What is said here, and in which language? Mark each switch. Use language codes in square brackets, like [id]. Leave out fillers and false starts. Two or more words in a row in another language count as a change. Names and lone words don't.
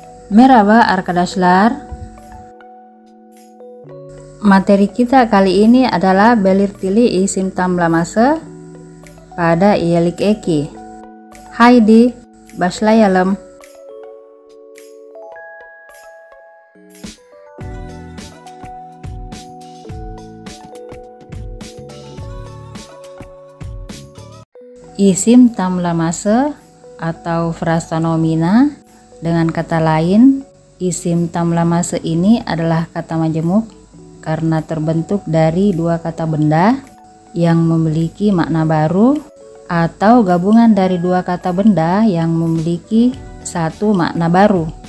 [tr] Merhaba arkadaşlar. [id] Materi kita kali ini adalah [tr] belirtili isim tamlaması [id] pada [tr] iyilik eki. Haydi başlayalım. Isim tamlaması [id] atau frasa nomina. Dengan kata lain, [tr] isim tamlaması [id] ini adalah kata majemuk karena terbentuk dari dua kata benda yang memiliki makna baru atau gabungan dari dua kata benda yang memiliki satu makna baru.